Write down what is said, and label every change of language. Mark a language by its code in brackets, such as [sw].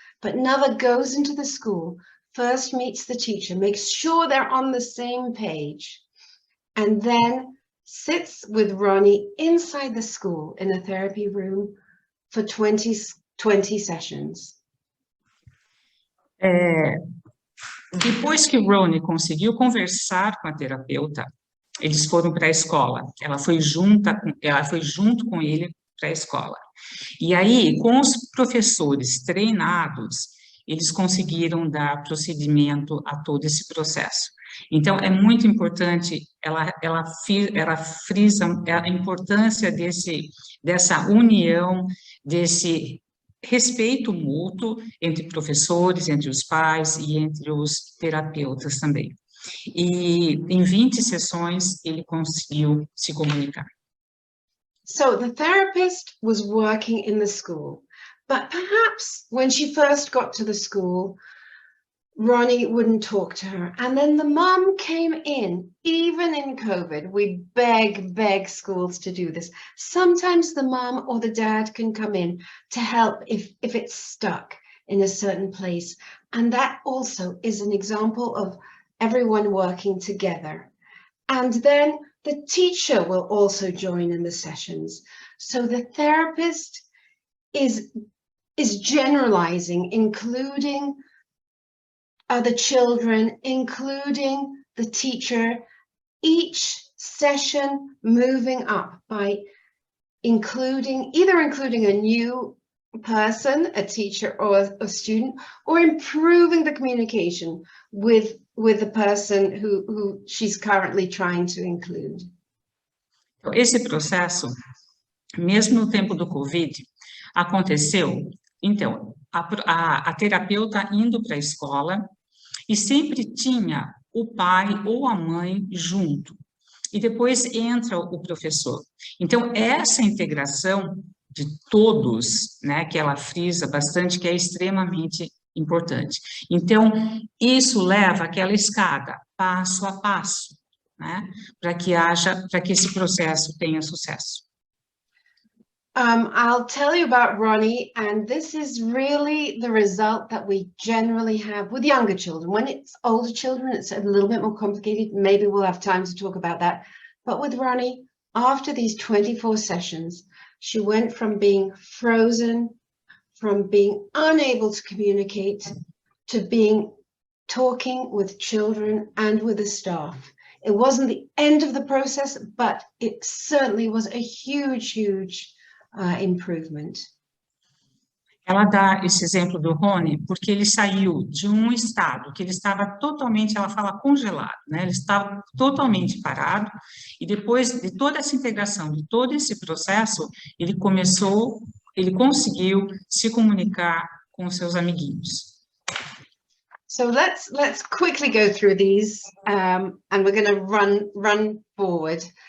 [en] But Nava goes into the school, first meets the teacher, makes sure they're on the same page. and then sits with Ronnie inside the school in a therapy room for 20 sessions. [pt] Depois que o Ronnie conseguiu conversar com a terapeuta, eles foram para a escola. Ela foi junto com ele para a escola. E aí, com os professores treinados, eles conseguiram dar procedimento a todo esse processo. Então, é muito importante, ela frisa a importância dessa união, desse respeito mútuo entre professores, entre os pais e entre os terapeutas também. E em 20 sessões, ele conseguiu se comunicar. [en] So the therapist was working in the school, but perhaps when she first got to the school, Ronnie wouldn't talk to her. And then the mum came in, even in COVID. We beg schools to do this. Sometimes the mum or the dad can come in to help if it's stuck in a certain place. And that also is an example of everyone working together. And then the teacher will also join in the sessions. So the therapist is generalizing, including other children, including the teacher, each session moving up by either including a new person, a teacher or a student, or improving the communication with the person who she's currently trying to include. [pt] Esse processo, mesmo no tempo do Covid, aconteceu, então, a terapeuta indo para a escola, e sempre tinha o pai ou a mãe junto. E depois entra o professor. Então, essa integração de todos, né, que ela frisa bastante, que é extremamente importante. Então, isso leva aquela escada, passo a passo, né, para que esse processo tenha sucesso. [en] I'll tell you about Ronnie, and this is really the result that we generally have with younger children. When it's older children, it's a little bit more complicated. Maybe we'll have time to talk about that. But with Ronnie, after these 24 sessions, she went from being frozen, from being unable to communicate, to talking with children and with the staff. It wasn't the end of the process, but it certainly was a huge improvement. [pt] Ela dá esse exemplo do Rony porque ele saiu de um estado que ele estava totalmente, ela fala, congelado, né? Ele estava totalmente parado, e depois de toda essa integração, de todo esse processo, ele conseguiu se comunicar com seus amiguinhos. [en] So let's quickly go through these, and we're going to run forward.